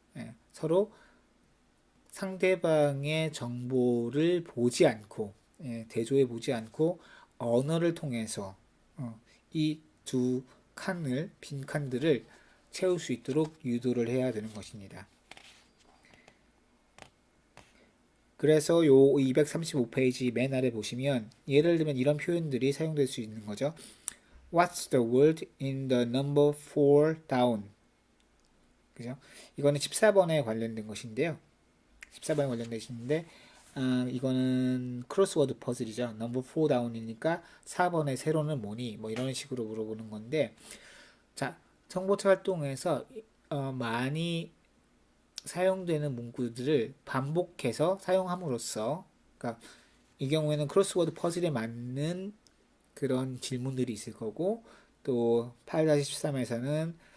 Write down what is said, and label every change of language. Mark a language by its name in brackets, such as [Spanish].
[Korean] 네, 서로 상대방의 정보를 보지 않고 대조해 보지 않고 언어를 통해서 이 두 빈 칸들을 채울 수 있도록 유도를 해야 되는 것입니다. 그래서 요 235페이지 맨 아래 보시면 예를 들면 이런 표현들이 사용될 수 있는 거죠. [English] What's the word in the number 4 down? [Korean] 그죠? 이거는 14번에 관련된 것인데요. 14번에 관련된 것인데 이거는 크로스워드 퍼즐이죠. 넘버 4 다운이니까 4번의 세로는 뭐니? 뭐 이런 식으로 물어보는 건데 자, 정보차 활동에서 많이 사용되는 문구들을 반복해서 사용함으로써 그러니까 이 경우에는 크로스워드 퍼즐에 맞는 그런 질문들이 있을 거고 또 8-13에서는